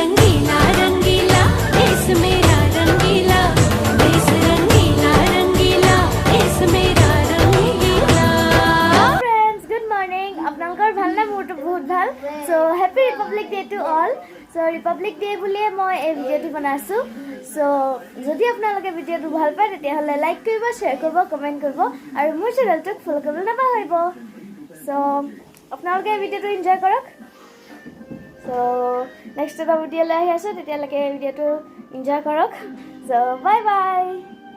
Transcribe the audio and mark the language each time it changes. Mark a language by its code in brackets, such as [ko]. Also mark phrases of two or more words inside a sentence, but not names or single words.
[hi] रंगीला रंगीला देश मेरा रंगीला देश रंगीला रंगीला देश मेरा रंगीला [en] Friends, good morning. [as] আপোনালোকৰ ভাল না মোৰটো বহুত ভাল [en] so happy republic day to all so republic day [as] বুলিয়ে মই এই ভিডিঅ'টো বনাইছো সো যদি আপোনালোকে ভিডিঅ'টো ভাল পায় তেতিয়াহ'লে লাইক কৰিব শ্বেয়াৰ কৰিব কমেণ্ট কৰিব আৰু মোৰ চেনেলটোক ফলো কৰিবলৈ নাপাহৰিব সো আপোনালোকে এই ভিডিঅ'টো এনজয় কৰক সো নেক্সট এটা ভিডিঅ'লৈ আহি আছোঁ তেতিয়ালৈকে এই ভিডিঅ'টো এনজয় কৰক সো [en] bye bye